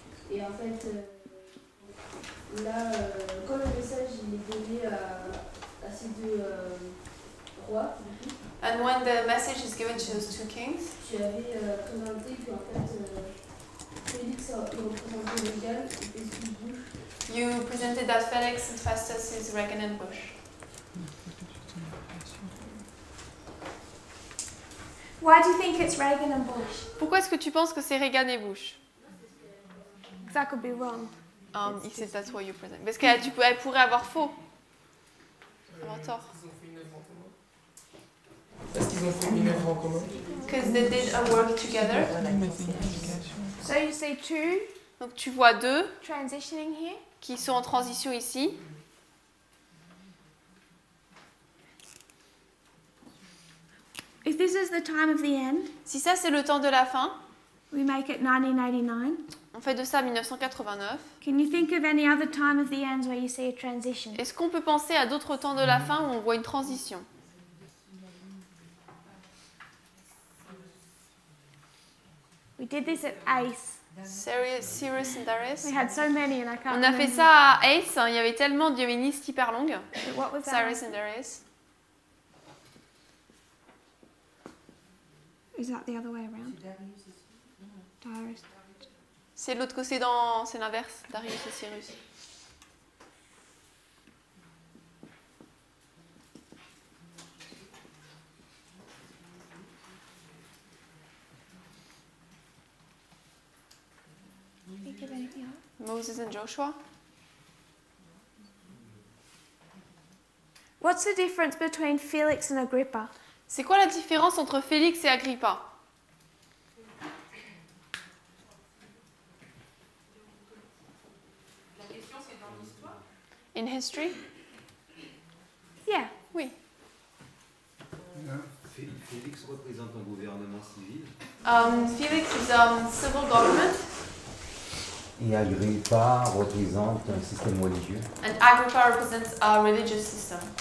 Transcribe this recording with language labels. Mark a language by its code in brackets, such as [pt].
[fr] Et en fait, là, quand le message il est donné à ces deux rois, du coup, [en] And when the message is given to those two kings, [fr] tu avais présenté qu'en fait, Félix il représentait Régal et Festus Bush. [en] you presented that Felix and Festus is Regan and Bush. Why do you think it's Reagan and Bush? [fr] Pourquoi est-ce que tu penses que c'est Reagan et Bush? [en] Because that could be wrong. He said that's why you present. [fr] Parce qu'elle elle pourrait avoir faux. Avoir tort. Parce qu'ils ont fait une œuvre en commun. [en] Because they did a work together. So you see two [fr] Donc tu vois deux [en] transitioning here. [fr] qui sont en transition ici. [en] If this is the time of the end, [fr] Si ça c'est le temps de la fin, [en] we make it 1989. [fr] on fait de ça 1989. [en] Can you think of any other time of the ends where you see a transition? [fr] Est-ce qu'on peut penser à d'autres temps de la fin où on voit une transition? [en] We did this at Ace. Cyrus and Darius. We had so many and I can't [fr] On a fait [en] remember. [fr] ça à Ace, il y avait tellement, il y avait une liste hyper longue. [en] But what was that? Cyrus and Darius. Is that the other way around? Darius. [fr] C'est l'autre côté, c'est l'inverse, Darius et Cyrus. [en] Think of anything else? Moses and Joshua. What's the difference between Felix and Agrippa? [fr] C'est quoi la différence entre Félix et Agrippa? La question c'est dans l'histoire. [en] In history? Yeah. [fr] Oui. Félix représente un gouvernement civil. [en] Felix is civil government. [fr] Et Agrippa représente un système religieux. [en] And Agrippa represents a religious system.